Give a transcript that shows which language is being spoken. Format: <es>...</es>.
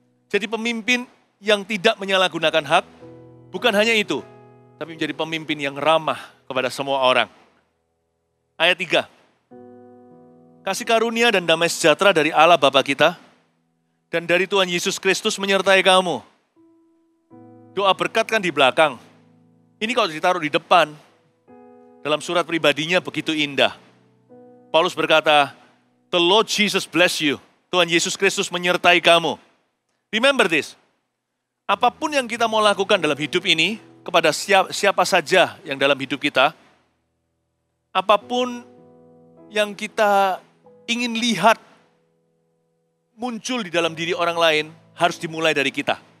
<id>Jadi pemimpin yang tidak menyalahgunakan hak, bukan hanya itu, tapi menjadi pemimpin yang ramah kepada semua orang. Ayat 3. Kasih karunia dan damai sejahtera dari Allah Bapa kita, dan dari Tuhan Yesus Kristus menyertai kamu. Doa berkat kan di belakang. Ini kalau ditaruh di depan, dalam surat pribadinya begitu indah.</id> <en>Paulus berkata, "The Lord Jesus bless you."</en> <id>Tuhan Yesus Kristus menyertai kamu. Remember this. Apapun yang kita mau lakukan dalam hidup ini, kepada siapa saja yang dalam hidup kita, apapun yang kita ingin lihat muncul di dalam diri orang lain, harus dimulai dari kita.</id>